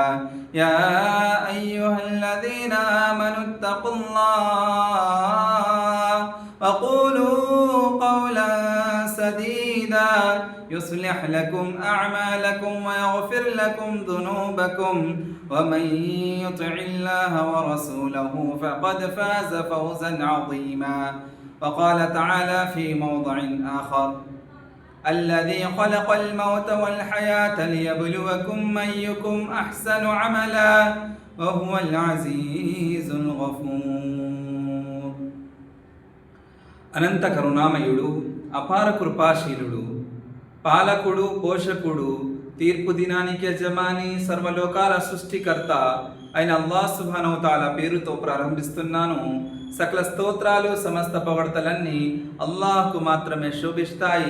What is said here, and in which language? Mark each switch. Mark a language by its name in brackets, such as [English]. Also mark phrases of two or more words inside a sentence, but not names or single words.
[Arabic] يا أيها الذين آمنوا اتقوا الله وقولوا قولا سديدا يصلح لكم أعمالكم ويغفر لكم ذنوبكم ومن يطع الله ورسوله فقد فاز فوزا عظيما. وقال تعالى في موضع آخر: الذي خلق الموت والحياة ليبلوكم أيكم أحسن عملا وهو العزيز الغفور. [Telugu] అనంత కరుణామయుడు, అపార కృపాశీలుడు, పాలకుడు, పోషకుడు, తీర్పు దినానికి యజమాని, సర్వలోకాల సృష్టికర్త అయిన అల్లాహ్ [Arabic] سبحانه وتعالى [Telugu] పేరుతో ప్రారంభిస్తున్నాను. సకల స్తోత్రాలు, సమస్త పొగడ్తలన్నీ అల్లాహ్కు మాత్రమే శోభిస్తాయి.